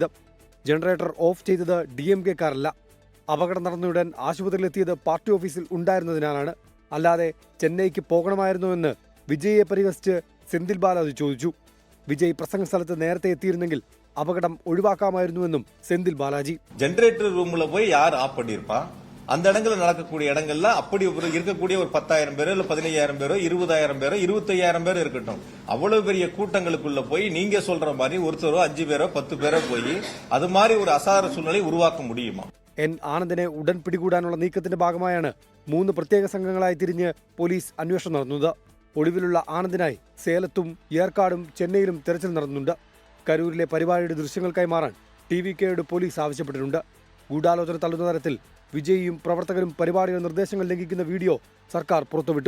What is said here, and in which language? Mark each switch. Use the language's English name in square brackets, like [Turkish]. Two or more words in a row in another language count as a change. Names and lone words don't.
[English] generator off [Malayalam] ചെയ്തത് DMK-കാരല്ല. അപകടം നടന്നയുടൻ ആശുപത്രിയിലെത്തിയത് പാർട്ടി ഓഫീസിൽ ഉണ്ടായിരുന്നതിനാലാണ്. അല്ലാതെ ചെന്നൈക്ക് പോകണമായിരുന്നുവെന്ന് വിജയെ പരിഹസിച്ച് സെന്തിൽ ബാലാജി ചോദിച്ചു. വിജയ് പ്രസംഗ സ്ഥലത്ത് നേരത്തെ എത്തിയിരുന്നെങ്കിൽ അപകടം ഒഴിവാക്കാമായിരുന്നുവെന്നും സെന്തിൽ ബാലാജി. [English] generator roomல [Tamil] போய் யார் ஆஃப் பண்ணிருப்பா? அந்த இடங்களில் நடக்கக்கூடிய இடங்கள்ல அப்படி இருக்கக்கூடிய ஒரு 10,000 பேரோ இல்ல 15,000 பேரோ 20,000 பேரோ 25,000 பேரோ இருக்கட்டும், அவ்வளவு பெரிய கூட்டங்களுக்குள்ள போய் நீங்க சொல்ற மாதிரி ஒருத்தரோ 5 பேரோ 10 பேரോ போய் அது மாதிரி ஒரு அசாதாரண சூழ்நிலை உருவாக்க முடியுமா? [Malayalam] N ആനന്ദിനെ ഉടൻ പിടികൂടാനുള്ള നീക്കത്തിന്റെ ഭാഗമായാണ് 3 പ്രത്യേക സംഘങ്ങളായി തിരിഞ്ഞ് പോലീസ് അന്വേഷണം നടന്നത്. ഒളിവിലുള്ള ആനന്ദിനായി സേലത്തും ഏർക്കാടും ചെന്നൈയിലും തെരച്ചിൽ നടന്നുണ്ട്. കരൂരിലെ പരിപാടിയുടെ ദൃശ്യങ്ങൾ കൈമാറാൻ TVKയോട് പോലീസ് ആവശ്യപ്പെട്ടിട്ടുണ്ട്. ഗൂഢാലോചന തള്ളുന്ന തരത്തിൽ വിജയിയും പ്രവർത്തകരും പരിപാടിയുടെ നിർദ്ദേശങ്ങൾ ലംഘിക്കുന്ന വീഡിയോ സർക്കാർ പുറത്തുവിട്ടു.